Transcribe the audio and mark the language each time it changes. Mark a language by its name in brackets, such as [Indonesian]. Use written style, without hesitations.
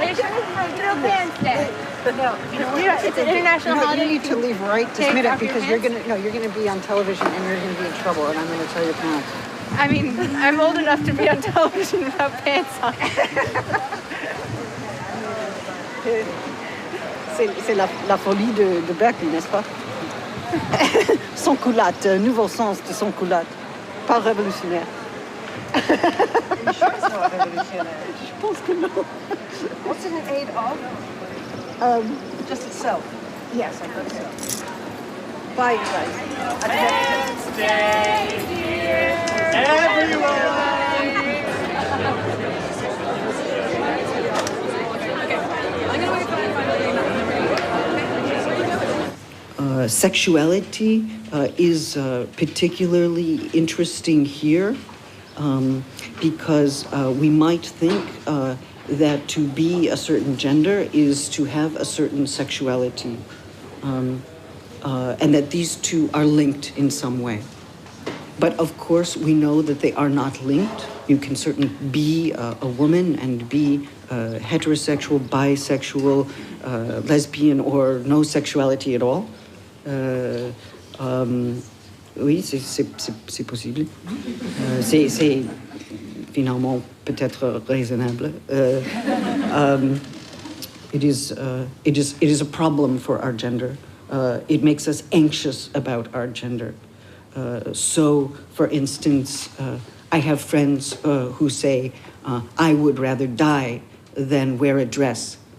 [English] Are you sure it's Happy No Pants Day? No, It's an international holiday. You need to leave right this Take minute off your because you're gonna be on television and you're gonna be in trouble, and I'm gonna tell your parents. I mean, I'm old enough to be on television without pants on. [French] C'est la folie de Berkeley, n'est-ce pas? Sans culotte, nouveau sens de sans culotte, pas révolutionnaire. [English] Are you sure it's not revolutionary? [French] Je pense que non. [English] What's it in aid of? Just itself. Yes, I think so. Bye, you guys. Wednesday, dear. Sexuality is particularly interesting here because we might think that to be a certain gender is to have a certain sexuality, and that these two are linked in some way. But of course, we know that they are not linked. You can certainly be a woman and be heterosexual, bisexual, lesbian, or no sexuality at all. [French] Oui, c'est possible. C'est finalement peut-être raisonnable. [English] It is a problem for our gender. It makes us anxious about our gender. So, for instance, I have friends who say, I would rather die than wear a dress.